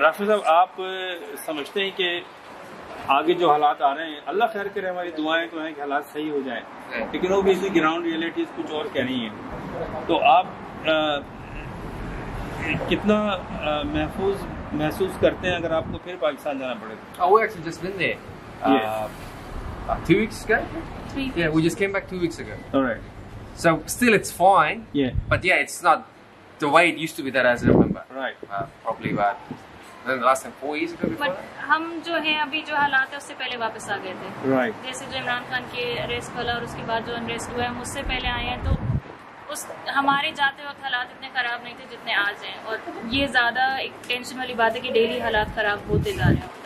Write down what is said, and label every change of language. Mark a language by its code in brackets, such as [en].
[hi] राफी साहब, आप समझते हैं कि आगे जो हालात आ रहे हैं, अल्लाह खैर करे, हमारी दुआएं तो हैं कि हालात सही हो जाए, लेकिन वो भी ग्राउंड रियलिटीज कुछ और कह रही हैं, तो आप कितना महसूस करते हैं अगर आपको फिर पाकिस्तान जाना पड़े? [en] We actually just been there 2 weeks ago. 3 Yeah, we just came back 2 weeks ago. All right. So still it's fine. Yeah. But yeah, it's not the way it used to be that as I remember. Right. Probably about the last time 4 years ago before. [hi] But हम जो है अभी जो हालात है उससे पहले वापस आ गए थे। [en] Right. [hi] जैसे जो इमरान खान के अरेस्ट वाला और उसके बाद जो अनरेस्ट हुआ है, हम उससे पहले आए हैं, तो उस हमारे जाते वक्त हालात इतने ख़राब नहीं थे जितने आज हैं, और ये ज़्यादा एक टेंशन वाली बात है कि डेली हालात ख़राब होते जा रहे हैं।